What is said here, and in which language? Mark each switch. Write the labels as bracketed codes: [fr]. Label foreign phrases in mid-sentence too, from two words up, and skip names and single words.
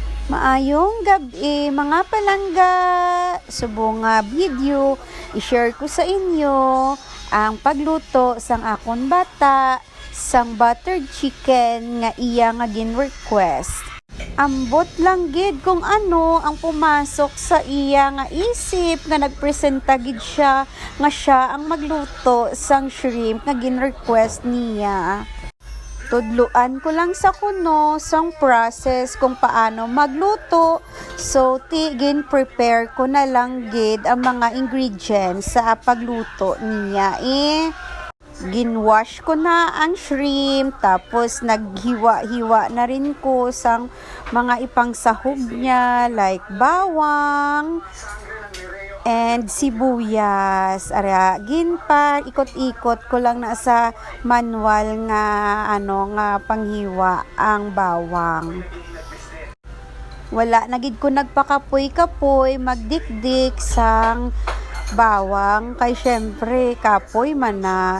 [hil] Maayong gabi mga palangga. Subong nga video, i-share ko sa inyo ang pagluto sang akon bata sang [en] buttered chicken [hil] nga iya nga gin-request. Ambot lang gid kung ano ang pumasok sa iya nga isip nga nagpresenta gid siya nga siya ang magluto sang shrimp nga gin-request niya. Tudluan ko lang sa kuno sang process kung paano magluto. So, prepare ko na lang gid ang mga ingredients sa pagluto niya. Ginwash ko na ang shrimp, tapos naghiwa-hiwa na rin ko sang mga ipangsahog niya like bawang and sibuyas. Ara, ginpa ikot-ikot ko lang na sa manual nga nga panghiwa ang bawang. Wala na gid ko nagpakapoy-kapoy magdikdik sang bawang kay syempre kapoy man na.